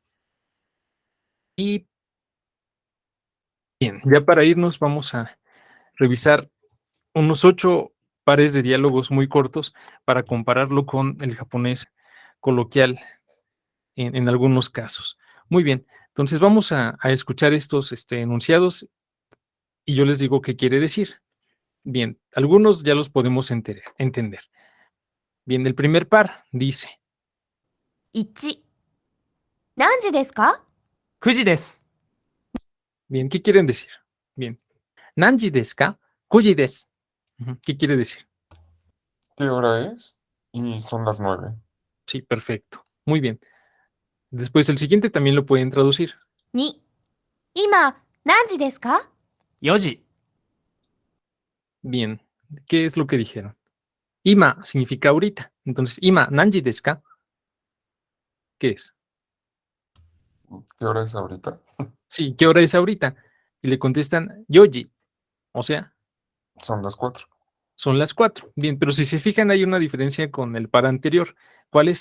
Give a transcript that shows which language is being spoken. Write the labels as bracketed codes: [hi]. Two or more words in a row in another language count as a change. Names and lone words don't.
[es] Y bien, ya para irnos vamos a revisar unos 8 pares de diálogos muy cortos para compararlo con el japonés coloquial en algunos casos. Muy bien, entonces vamos a escuchar estos enunciados y yo les digo qué quiere decir. Bien, algunos ya los podemos entender. Bien, el primer par dice, [ja] 1、何時ですか？ 9時です。 [es] bien, ¿qué quieren decir? Bien, [ja] 何時ですか？9時です. [es] Ujú, ¿qué quiere decir? ¿Qué hora es? Y son las 9. Sí, perfecto. Muy bien. Después el siguiente también lo pueden traducir. [ja] 2、今何時ですか？ 4時。 [es] Bien, ¿qué es lo que dijeron? Ima significa ahorita. Entonces, [ja] 今何時ですか? [es] ¿Qué es? ¿Qué hora es ahorita? Sí, ¿qué hora es ahorita? Y le contestan yoji, o sea, Son las 4. son las 4. Bien, pero si se fijan hay una diferencia con el par anterior. ¿Cuál es?